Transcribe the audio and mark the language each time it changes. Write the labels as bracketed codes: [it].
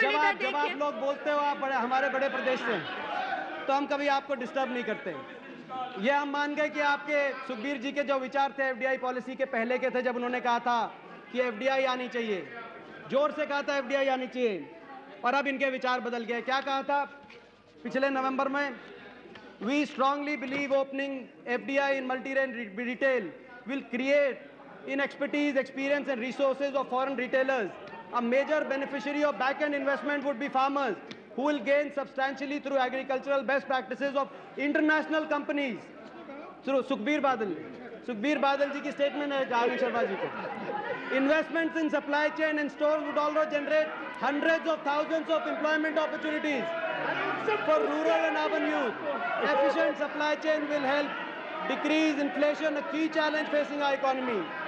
[hi] जब आप लोग बोलते हो आप हमारे बड़े प्रदेश से, तो हम कभी आपको डिस्टर्ब नहीं करते। ये हम मान गए कि आपके सुखबीर जी के जो विचार थे एफडीआई पॉलिसी के पहले के थे, जब उन्होंने कहा था कि एफडीआई आनी चाहिए, जोर से कहा था एफडीआई आनी चाहिए, और अब इनके विचार बदल गए। क्या कहा था पिछले नवंबर में? [en] We strongly believe opening FDI in multi-retail will create in expertise, experience and resources of foreign retailers. A major beneficiary of back-end investment would be farmers, who will gain substantially through agricultural best practices of international companies. [hi] Through Sukhbir Badal जी की statement है आनंद शर्मा जी को। [en] Investments in supply chain and stores would also generate hundreds of thousands of employment opportunities for rural and urban youth. Efficient supply chain will help decrease inflation, a key challenge facing our economy.